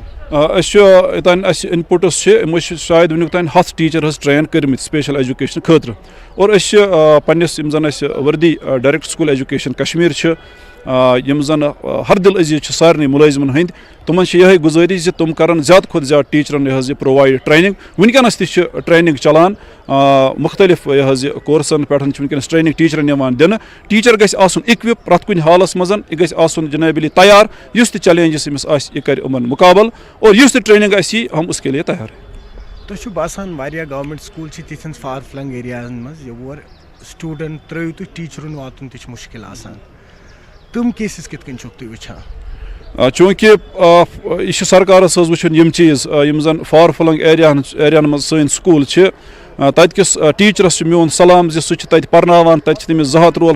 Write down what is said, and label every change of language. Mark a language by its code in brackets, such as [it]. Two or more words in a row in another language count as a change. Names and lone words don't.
[ks] أسۍ چھِ یوٚتانۍ اَسہِ اِنپُٹٕس چھِ یِمو چھِ شاید وٕنیُک تانۍ 100 ٹیٖچر حظ ٹرین کٔرمٕتۍ [en] special education [ks] خٲطرٕ اور أسۍ چھِ پننِس یِم زن اَسہِ وردی ڈایریکٹ سکوٗل ایجوکیشن کشمیٖر چھِ یِم زن ہردل عزیٖز چھِ سارنٕے مُلٲزمن ہٕنٛدۍ تِمن چھِ یِہے گُزٲرِش زِ تِم کرن زیادٕ کھۄتہٕ زیادٕ ٹیٖچرن یہِ حظ یہِ [en] provide training. [ks] ونکیٚنس تہِ چھِ ٹرینِنٛگ چلان مُختٔلِف یہِ حظ یہِ کورسن پٮ۪ٹھ چھِ ونکیٚنس ٹرینِنٛگ ٹیٖچرن یِوان دِنہٕ. ٹیٖچر گژھِ آسُن اِکوِپ پرٛٮ۪تھ کُنہِ حالس منٛز یہِ گژھِ آسُن جنابلی تیار یُس تہِ چیلینجز أمِس آسہِ یہِ کرِ یِمن مُقابل اور یُس تہِ ٹرینِنٛگ آسہِ یی [ur] ہم اس کے لیے تیار. [ks] تۄہہِ چھُو باسان واریاہ [en] government school [ks] چھِ تِتھٮ۪ن [en] far flung areas [ks] منٛز یور سٹوٗڈنٛٹ ترٛٲیِو تُہۍ ٹیٖچرُن واتُن تہِ چھُ مُشکِل آسان تِم کیسز کِتھ کٔنۍ چھُکھ تُہۍ وٕچھان. چوٗنکہِ یہِ چھِ سرکارس حظ وٕچھُن یِم چیٖز یِم زن [en] far flung areas [ks] منٛز سٲنۍ سکوٗل چھِ تَتہِ کِس ٹیٖچرَس چھُ میون سلام زِ سُہ چھُ تَتہِ پَرناوان تَتہِ چھِ تٔمِس 200 رول